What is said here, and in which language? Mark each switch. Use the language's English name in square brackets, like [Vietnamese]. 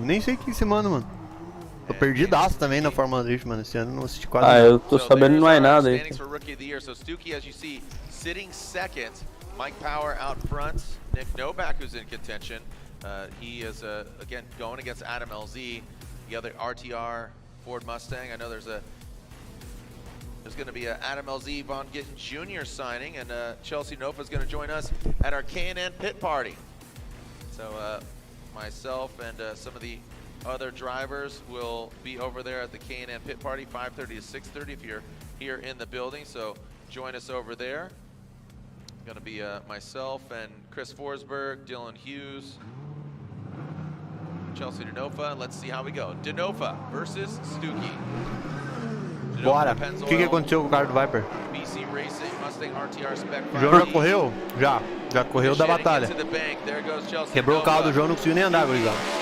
[Portuguese] Nem sei quem se manda, mano. Tô perdidaço também na Fórmula Drift, mano. Esse ano não assisti quase nada. Eu tô sabendo mais nada aí. [English] So Stuckey, as you see, sitting second. Mike Power out front. Nick Novak, who's in contention. He is, again, going against Adam LZ, the other RTR Ford Mustang. I know there's going to be a Adam LZ Von Gittin Jr. signing, and Chelsea Nofa is going to join us at our K&N pit party. So myself and some of the other drivers will be over there at the K&N pit party, 5:30 to 6:30 if you're here in the building. So join us over there. Going to be myself and Chris Forsberg, Dylan Hughes, Chelsea Denofa. Let's see how we go. Denofa versus Stuckey. [Portuguese] Bora. O que aconteceu com o carro do Viper? [English] BC Racing, Mustang RTR Spec. [Portuguese] O João já correu? Já correu da batalha. Quebrou o carro do João, não conseguiu nem andar, gurizada.